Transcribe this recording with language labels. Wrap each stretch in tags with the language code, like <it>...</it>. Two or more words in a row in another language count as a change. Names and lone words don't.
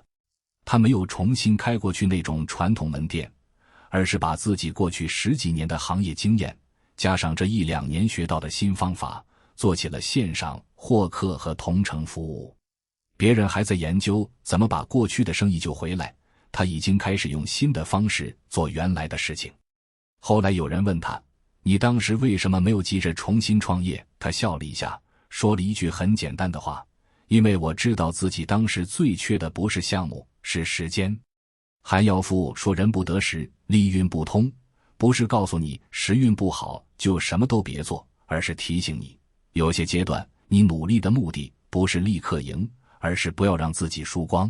<zh>他沒有重新開過去那種傳統門店，而是把自己過去10幾年的行業經驗，加上這1、2年學到的新方法，做起了線上獲客和同城服務。別人還在研究怎麼把過去的生意救回來，他已經開始用新的方式做原來的事情。後來有人問他，你當時為什麼沒有急着重新創業？他笑了一下，說了一句很簡單的話，因為我知道自己当時最缺的不是項目，是時间。寒窯賦說人不得时，利運不通，不是告訴你時運不好就什麼都別做，而是提醒你，有些階段你努力的目的不是立刻贏，而是不要讓自己輸光。</zh>